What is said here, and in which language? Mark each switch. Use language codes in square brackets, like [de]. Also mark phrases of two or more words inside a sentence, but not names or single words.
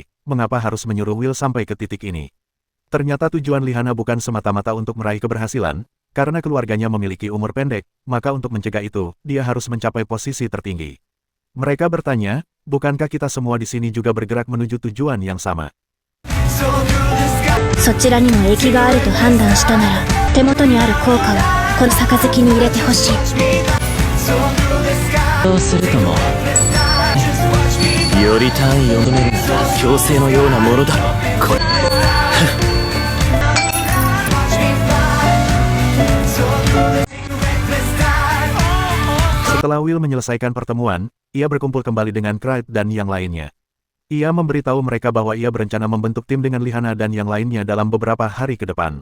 [id] Mengapa harus menyuruh Will sampai ke titik ini? Ternyata tujuan Lihana bukan semata-mata untuk meraih keberhasilan. Karena keluarganya memiliki umur pendek, maka untuk mencegah itu, dia harus mencapai posisi tertinggi. Mereka bertanya, bukankah kita semua di sini juga bergerak menuju tujuan yang sama? [ja] そちらにも益があると判断したなら、手元にある効果をこの杯に入れてほしい。そうするとも、より単位を求めるなら強制のようなものだろう。これ [id] Setelah Will menyelesaikan pertemuan, ia berkumpul kembali dengan Craig dan yang lainnya. Ia memberitahu mereka bahwa ia berencana membentuk tim dengan Lihana dan yang lainnya dalam beberapa hari ke depan.